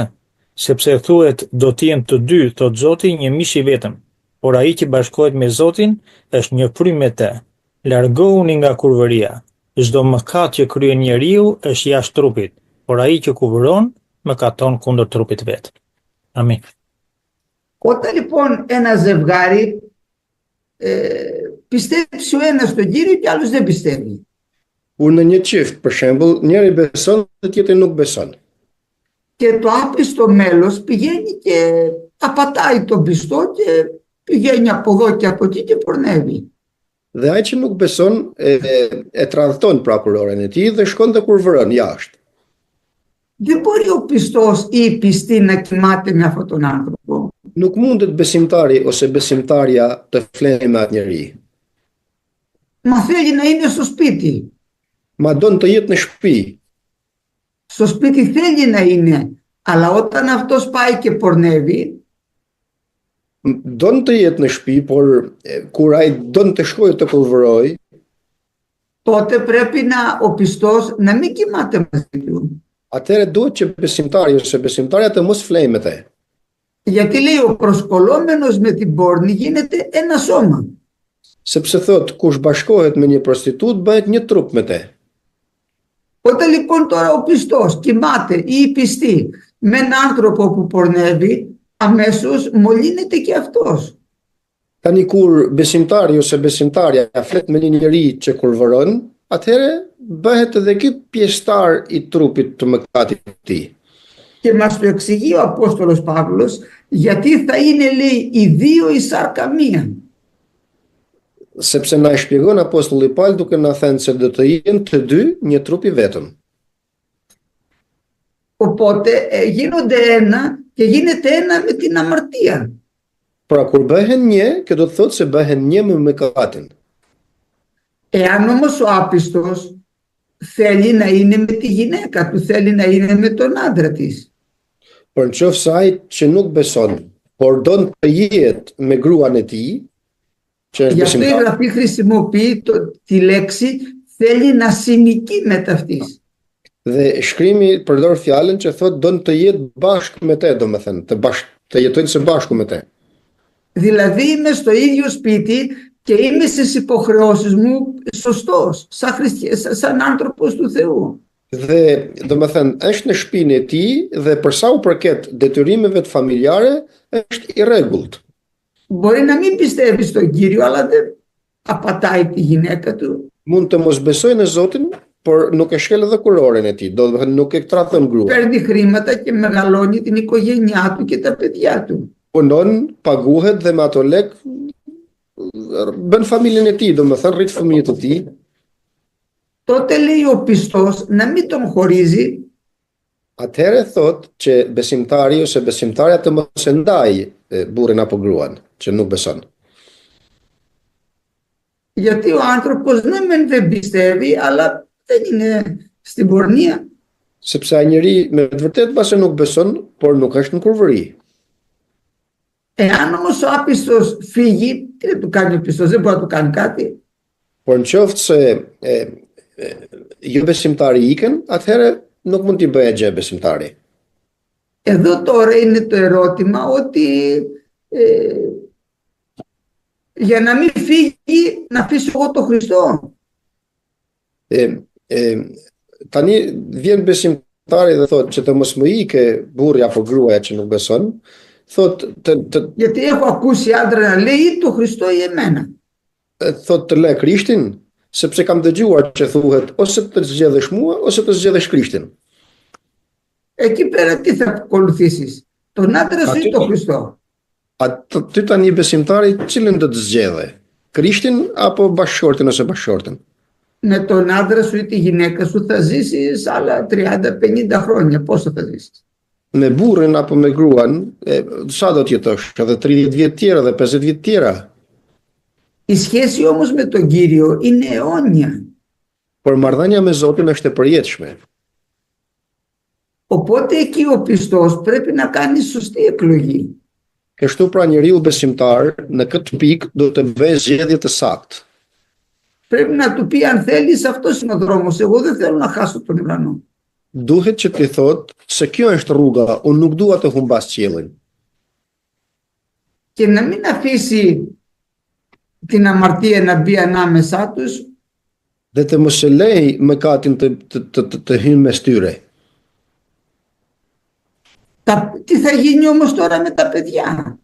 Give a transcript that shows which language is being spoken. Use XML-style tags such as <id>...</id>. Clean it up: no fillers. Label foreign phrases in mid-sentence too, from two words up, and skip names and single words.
<sq>Sepse thuhet do të jenë të dy, thot Zoti, një mish i vetëm. Por ai që bashkohet me Zotin është një frymë me të. Largohuni nga kurvëria. Çdo mëkat që kryen njeriu është jashtë trupit, por ai që kurvëron mëkaton kundër trupit vet. Amin.</sq> <el>Όταν λοιπόν ένα ζευγάρι πιστέψει ο ένας στον Κύριο και άλλος δεν πιστεύει.</el> <sq>Kur në një çift, për shembull, njëri beson dhe tjetri nuk beson.</sq> <el>Και το άπιστο μέλος πηγαίνει και απατάει τον πιστό και πηγαίνει από εδώ και από εκεί και πορνεύει.</el> <sq>Dhe ai që nuk beson e tradhton pra kurorën e tij dhe shkon dhe kurvëron jashtë.</sq> <el>Δεν μπορεί ο πιστός ή η πιστή να κοιμάται με αυτόν τον άνθρωπο.</el> <sq>Nuk mundet besimtari ose besimtarja të flenjë me atë njeri.</sq> <el>Μα θέλει να είναι στο σπίτι.</el> <sq>Ma don të jetë në shtëpi.</sq> <el>Στο σπίτι θέλει να είναι, αλλά όταν αυτός πάει και πορνεύει,</el> <sq>Don të jetë në shtëpi, por kur ai don të shkojë të kurvëroj,</sq> <el>τότε πρέπει ο πιστός να μην κοιμάται μαζί του.</el> <sq>atëherë duhet që besimtari ose besimtarja të mos flenjë me të.</sq> <el>Γιατί λέει ο προσκολλόμενος με την πόρνη γίνεται ένα σώμα.</el> <sq>Sepse thot, kush bashkohet me një prostitut bëhet një trup me të.</sq> <el>Όταν λοιπόν τώρα ο πιστός κοιμάται ή η πιστή με έναν άνθρωπο που πορνεύει, αμέσως μολύνεται και αυτός.</el> <sq>Tani kur besimtari ose besimtarja flet me një njeri që kurvëron, atëherë bëhet edhe ky pjesëtar i trupit të mëkatit të tij.</sq> <el>Και μας το εξηγεί ο Απόστολος Παύλος, γιατί θα είναι, λέει, οι δύο η σάρκα μία.</el> <sq>Sepse na e shpjegon apostulli Paul duke na thënë se do të jenë të dy një trup i vetëm.</sq> <el>Οπότε γίνονται ένα και γίνεται ένα με την αμαρτία.</el> <sq>Pra kur bëhen një, kjo do të thotë se bëhen një me mëkatin.</sq> <el>Εάν όμως ο άπιστος θέλει να είναι με τη γυναίκα του, θέλει να είναι με τον άντρα της.</el> <sq>Por nëse ai që nuk beson, por don të jetë me gruan e tij, që është</sq> <el>Γι' αυτό η</el> <sq>besimtar,</sq> <el>Γραφή χρησιμοποιεί τη λέξη θέλει να συνοικεί με ταυτής.</el> <sq>dhe shkrimi përdor fjalën që thotë don të jetë bashkë me te, domethënë, të jetojnë së bashku me te.</sq> <el>Δηλαδή είμαι στο ίδιο σπίτι και είμαι στις υποχρεώσεις μου σωστός, σαν άνθρωπος του Θεού.</el> <sq>Dhe domethënë është në shtëpinë e tij dhe për sa u përket detyrimeve të familjare është i rregullt.</sq> <el>Μπορεί να μην πιστεύει στον Κύριο, αλλά δεν απατάει τη γυναίκα του.</el> <sq>Mund të mos besojë në Zotin, por nuk e shkel edhe kuroren e tij, do të thënë nuk e tradhon gruan.</sq> <el>Παίρνει χρήματα και μεγαλώνει την οικογένειά του και τα παιδιά του.</el> <sq>Punon, paguhet dhe me ato lek bën familjen e tij, domethënë rrit fëmijët e tij.</sq> <el>Τότε λέει ο πιστός να μην τον χωρίζει,</el> <sq>Atëherë thotë që besimtari ose besimtarja të mos e ndaj burrin apo gruan që nuk beson.</sq> <el>γιατί ο άνθρωπος δεν πιστεύει, αλλά δεν είναι στην πορνεία.</el> <sq>Sepse ai njeri me të vërtetë pse nuk beson, por nuk është në kurvëri.</sq> <el>Εάν όμως ο άπιστος φύγει, τι να του κάνει ο πιστός, δεν μπορεί να του κάνει κάτι.</el> <sq>Por në qoftë se jo besimtari ikën, atëherë nuk mund t'i bëjë gjë besimtari.</sq> <el>Εδώ τώρα είναι το ερώτημα ότι για να μην φύγει, να αφήσω εγώ τον Χριστό.</el> <sq>Tani vjen besimtari dhe thotë që të mos më ikë burri apo gruaja që nuk beson, thotë</sq> <el>Γιατί έχω ακούσει άντρα να λέει ή το Χριστό ή εμένα.</el> <sq>thotë të le Krishtin, sepse kam dëgjuar që thuhet ose të zgjedhësh mua ose të zgjedhësh Krishtin.</sq> <el>Εκεί πέρα τι θα ακολουθήσεις, τον άντρα σου ή τον Χριστό.</el> <sq>Ty tani besimtari cilën do të zgjedhë? Krishtin apo bashkëshortin ose bashkëshorten?</sq> <el>Με τον άντρα σου ή τη γυναίκα σου θα ζήσεις άλλα 30-50 χρόνια. Πόσο θα ζήσεις?</el> <sq>Me burrin apo me gruan, sa do të jetosh? Edhe 30 vjet tjera dhe 50 vjet tjera.</sq> <el>Η σχέση όμως με τον Κύριο είναι αιώνια.</el> <sq>Por marrëdhënia me Zotin është e përjetshme.</sq> <el>Οπότε εκεί ο πιστός πρέπει να κάνει σωστή εκλογή.</el> <sq>Kështu pra njeriu besimtar në këtë pikë do të bëjë zgjedhje të saktë.</sq> <el>Πρέπει να του πει αν θέλεις αυτός είναι ο δρόμος, εγώ δεν θέλω να χάσω τον ουρανό.</el> <sq>Duhet që t'i thotë se kjo është rruga, unë nuk dua të humbas qiellin.</sq> <el>Και να μην αφήσει την αμαρτία να μπει ανάμεσά τους.</el> <sq>Dhe të mos e lej mëkatin të hyjë mes tyre.</sq> <el>Τι θα γίνει όμως τώρα με τα παιδιά?</el>